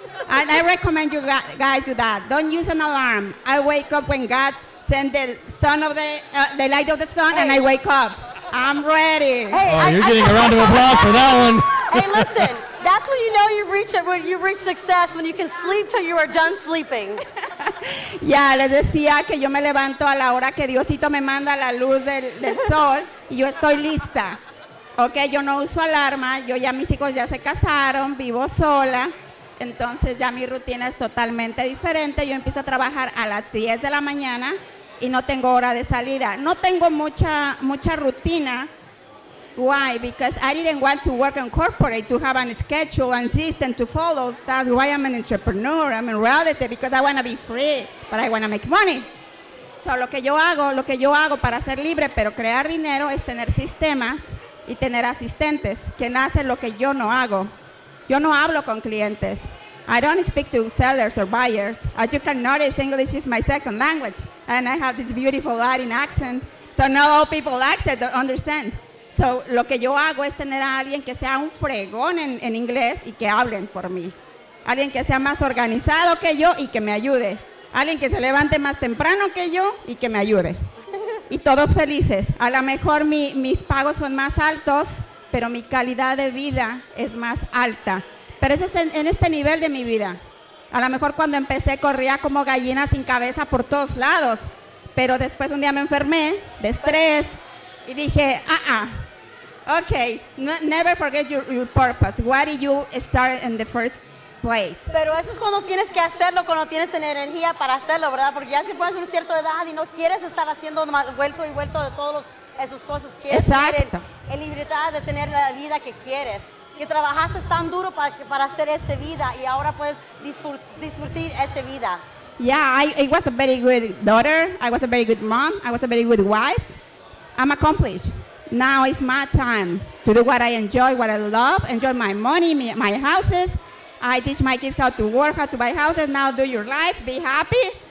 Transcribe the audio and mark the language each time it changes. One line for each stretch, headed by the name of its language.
English: And I recommend you guys do that. Don't use an alarm. I wake up when God sends the sun of the light of the sun, and I wake up. I'm ready. Hey, You're getting a round of applause for that one. Hey, listen. That's when you know you reach success, when you can sleep till you are done sleeping.
Spanish: Ya, les decía que yo me levanto a la hora que Diosito me manda la luz del sol y yo estoy lista. Ok, yo no uso alarma, mis hijos ya se casaron, vivo sola. Entonces ya mi rutina es totalmente diferente. Yo empiezo a trabajar a las 10 de la mañana y no tengo hora de salida. No tengo mucha rutina.
English: Why? Because I didn't want to work in corporate to have a schedule and system to follow. That's why I'm an entrepreneur. I'm in reality because I want to be free, but I want to make money.
Spanish: So lo que yo hago para ser libre pero crear dinero es tener sistemas y tener asistentes que hacen lo que yo no hago. Yo no hablo con clientes.
English: I don't speak to sellers or buyers. As you can notice, English is my second language, and I have this beautiful Latin accent, so not all people accent or understand.
Spanish: So, lo que yo hago es tener a alguien que sea un fregón en inglés y que hablen por mí. Alguien que sea más organizado que yo y que me ayude. Alguien que se levante más temprano que yo y que me ayude. Y todos felices. A lo mejor mis pagos son más altos, pero mi calidad de vida es más alta. Pero eso es en este nivel de mi vida. A lo mejor cuando empecé corría como gallina sin cabeza por todos lados, pero después un día me enfermé de estrés y dije,
English: okay, never forget your purpose. Why did you start in the first place?
Spanish: Pero eso es cuando tienes que hacerlo, cuando tienes la energía para hacerlo, ¿verdad? Porque ya te pones una cierta edad y no quieres estar haciendo vuelto y vuelto de todas esas cosas. Quieres tener en libertad de tener la vida que quieres. Que trabajaste tan duro para hacer esta vida y ahora puedes disfrutar esta vida.
English: Yeah, I was a very good daughter. I was a very good mom. I was a very good wife. I'm accomplished. Now it's my time to do what I enjoy, what I love, enjoy my money, my houses. I teach my kids how to work, how to buy houses. Now do your life, be happy.